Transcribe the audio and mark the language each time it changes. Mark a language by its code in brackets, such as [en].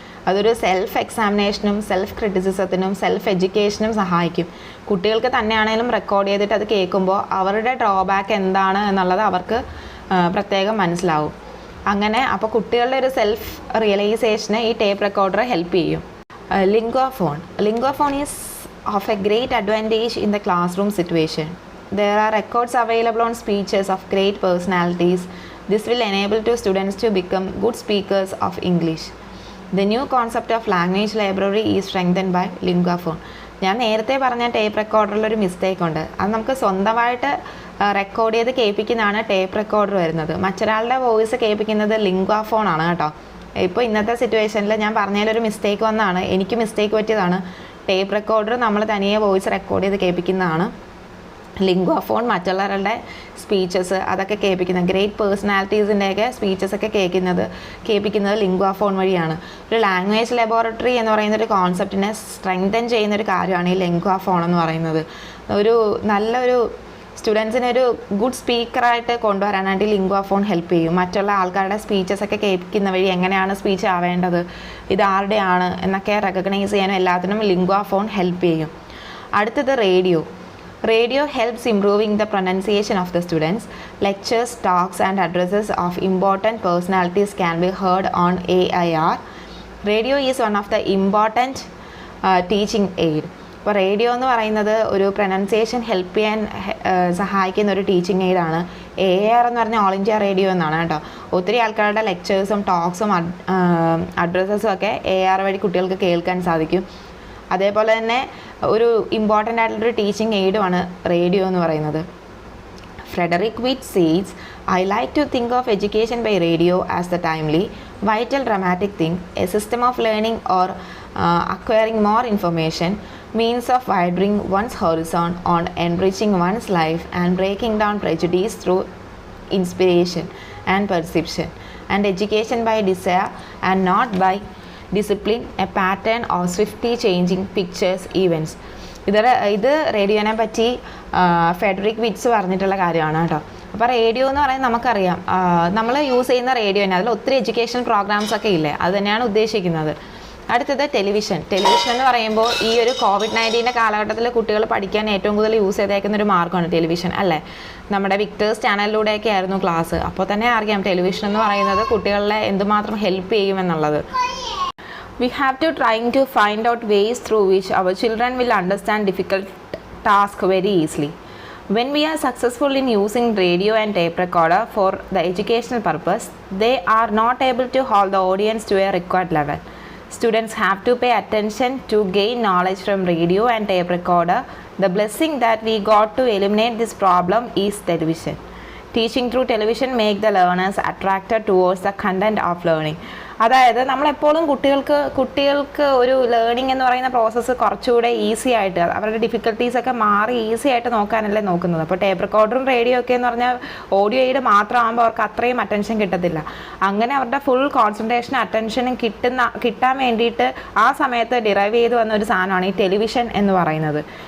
[ml] അതൊരു self എക്സാമിനേഷനും self ക്രിറ്റിസിസത്തിനും self എഡ്യൂക്കേഷനും സഹായിക്കും. കുട്ടികൾക്ക് തന്നെയാണെങ്കിലും റെക്കോർഡ് ചെയ്തിട്ട് അത് കേൾക്കുമ്പോൾ അവരുടെ ഡ്രോബാക്ക് എന്താണ് എന്നുള്ളത് അവർക്ക് പ്രത്യേകം മനസ്സിലാവും. അങ്ങനെ അപ്പോൾ കുട്ടികളുടെ ഒരു സെൽഫ് റിയലൈസേഷന് ഈ ടേപ്പ് റെക്കോർഡർ ഹെൽപ്പ് ചെയ്യും. [en] Linguaphone is of a great advantage in the classroom situation. There are records available on speeches of great personalities. This will enable to students to become good speakers of English. The new concept of language library is strengthened by Linguaphone. [ml] ഞാൻ നേരത്തെ പറഞ്ഞ tape റെക്കോർഡറിലൊരു mistake ഉണ്ട്. അത് നമുക്ക് സ്വന്തമായിട്ട് record ചെയ്ത് കേൾപ്പിക്കുന്നതാണ് tape recorder വരുന്നത്. മറ്റൊരാളുടെ വോയിസ് കേൾപ്പിക്കുന്നത് ലിംഗ്വാഫോൺ ആണ് കേട്ടോ. ഇപ്പോൾ ഇന്നത്തെ സിറ്റുവേഷനിൽ ഞാൻ പറഞ്ഞതിലൊരു മിസ്റ്റേക്ക് വന്നതാണ്, എനിക്ക് മിസ്റ്റേക്ക് പറ്റിയതാണ്. ടേപ്പ് റെക്കോർഡർ നമ്മൾ തനിയെ വോയിസ് റെക്കോർഡ് ചെയ്ത് കേൾപ്പിക്കുന്നതാണ്. ലിംഗ്വാഫോൺ മറ്റുള്ളവരുടെ സ്പീച്ചസ് അതൊക്കെ കേൾപ്പിക്കുന്നത്, ഗ്രേറ്റ് പേഴ്സണാലിറ്റീസിൻ്റെയൊക്കെ സ്പീച്ചസൊക്കെ കേൾപ്പിക്കുന്നത് ലിംഗ്വാഫോൺ വഴിയാണ്. ഒരു ലാംഗ്വേജ് ലബോറട്ടറി എന്ന് പറയുന്നൊരു കോൺസെപ്റ്റിനെ സ്ട്രെങ്തൻ ചെയ്യുന്നൊരു കാര്യമാണ് ഈ ലിംഗ്വാഫോൺ എന്ന് പറയുന്നത്. ഒരു നല്ലൊരു സ്റ്റുഡൻസിനെ ഒരു ഗുഡ് സ്പീക്കറായിട്ട് കൊണ്ടുവരാനായിട്ട് ലിംഗ്വാഫോൺ ഹെൽപ്പ് ചെയ്യും. മറ്റുള്ള ആൾക്കാരുടെ സ്പീച്ചസൊക്കെ കേൾപ്പിക്കുന്ന വഴി എങ്ങനെയാണ് സ്പീച്ച് ആവേണ്ടത്, ഇത് ആരുടെയാണ് എന്നൊക്കെ റെക്കഗ്നൈസ് ചെയ്യാനും എല്ലാത്തിനും ലിംഗ്വാഫോൺ ഹെൽപ്പ് ചെയ്യും. അടുത്തത് radio. [en] Radio helps improving the pronunciation of the students. Lectures, talks and addresses of important personalities can be heard on AIR. Radio is one of the important teaching aid. [ml] ഇപ്പോൾ radio എന്ന് പറയുന്നത് ഒരു pronunciation help ചെയ്യാൻ സഹായിക്കുന്ന ഒരു teaching എയ്ഡാണ്. AIR എന്ന് പറഞ്ഞാൽ all India radio എന്നാണ് കേട്ടോ. ഒത്തിരി ആൾക്കാരുടെ ലെക്ചേഴ്സും ടോക്സും അഡ്രസ്സസും ഒക്കെ AIR വഴി കുട്ടികൾക്ക് കേൾക്കാൻ സാധിക്കും. അതേപോലെ തന്നെ ഒരു ഇമ്പോർട്ടൻ്റ് ആയിട്ടുള്ളൊരു ടീച്ചിങ് എയ്ഡുമാണ് റേഡിയോ എന്ന് പറയുന്നത്. [en] Frederick Witt says, I like to think of education by radio as the timely, vital, dramatic thing, a system of learning or acquiring more information, means of widening one's horizon on enriching one's life and breaking down prejudice through inspiration and perception, and education by desire and not by discipline, a pattern or swiftly changing pictures, events. [ml] ഇത് റേഡിയോനെ പറ്റി Federico wits പറഞ്ഞിട്ടുള്ള കാര്യമാണ് കേട്ടോ. അപ്പോൾ radio എന്ന് പറയുന്നത് നമുക്കറിയാം, നമ്മൾ യൂസ് ചെയ്യുന്ന റേഡിയോ തന്നെ, അതിൽ ഒത്തിരി എഡ്യൂക്കേഷൻ പ്രോഗ്രാംസ് ഒക്കെ ഇല്ലേ, അത് തന്നെയാണ് ഉദ്ദേശിക്കുന്നത്. അടുത്തത് ടെലിവിഷൻ. ടെലിവിഷൻ എന്ന് പറയുമ്പോൾ ഈ ഒരു COVID-19 കാലഘട്ടത്തിൽ കുട്ടികൾ പഠിക്കാൻ ഏറ്റവും കൂടുതൽ യൂസ് ചെയ്തേക്കുന്ന ഒരു മാർഗ്ഗമാണ് ടെലിവിഷൻ അല്ലേ. നമ്മുടെ വിക്ടേഴ്സ് ചാനലിലൂടെയൊക്കെ ആയിരുന്നു ക്ലാസ്. അപ്പോൾ തന്നെ അറിയാം ടെലിവിഷൻ എന്ന് പറയുന്നത് കുട്ടികളെ എന്തുമാത്രം help ചെയ്യുമെന്നുള്ളത്. [en] We have to trying to find out ways through which our children will understand difficult tasks very easily. When we are successful in using radio and tape recorder for the educational purpose, they are not able to hold the audience to a required level. Students have to pay attention to gain knowledge from radio and tape recorder. The blessing that we got to eliminate this problem is television. Teaching through television make the learners attracted towards the content of learning. [ml] അതായത് നമ്മളെപ്പോഴും കുട്ടികൾക്ക് ഒരു learning എന്ന് പറയുന്ന process കുറച്ചുകൂടെ easy ആയിട്ട്, അവരുടെ ഡിഫിക്കൽട്ടീസൊക്കെ മാറി ഈസി ആയിട്ട് നോക്കാനല്ലേ നോക്കുന്നത്. അപ്പോൾ ടേപ്പ് റെക്കോർഡറും റേഡിയോ ഒക്കെ എന്ന് പറഞ്ഞാൽ ഓഡിയോ എയ്ഡ് മാത്രമാകുമ്പോൾ അവർക്ക് അത്രയും അറ്റൻഷൻ കിട്ടത്തില്ല. അങ്ങനെ അവരുടെ ഫുൾ കോൺസെൻട്രേഷനും അറ്റൻഷനും കിട്ടാൻ വേണ്ടിയിട്ട് ആ സമയത്ത് ഡിറൈവ് ചെയ്ത് വന്ന ഒരു സാധനമാണ് ഈ ടെലിവിഷൻ എന്ന് പറയുന്നത്.